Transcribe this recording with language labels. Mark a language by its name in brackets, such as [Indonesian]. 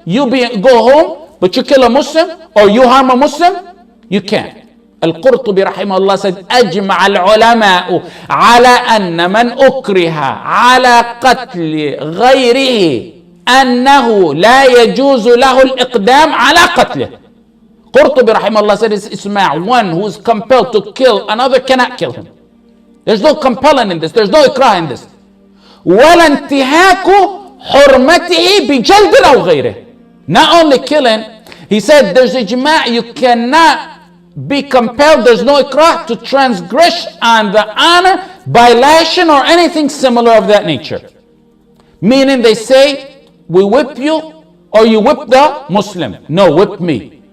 [English] Go home, but you kill a Muslim, or you harm a Muslim, you can't. Al-Qurtubi rahimahullah said, [Arabic] أجمع العلماء على أن من أكره على قتل غيره أنه لا يجوز له الإقدام على قتله. [English] Qurtubi rahimahullah said, it's isma', one who is compelled to kill another cannot kill him. There's no compelling in this. There's no ikrah in this. [Arabic] ولا انتهاك حرمته بجلد أو غيره. [English] Not only killing, he said there's ijma', you cannot be compelled, there's no ikrah, to transgress on the honor by lashing or anything similar of that nature. Meaning they say, we whip you or you whip the Muslim. No, whip me.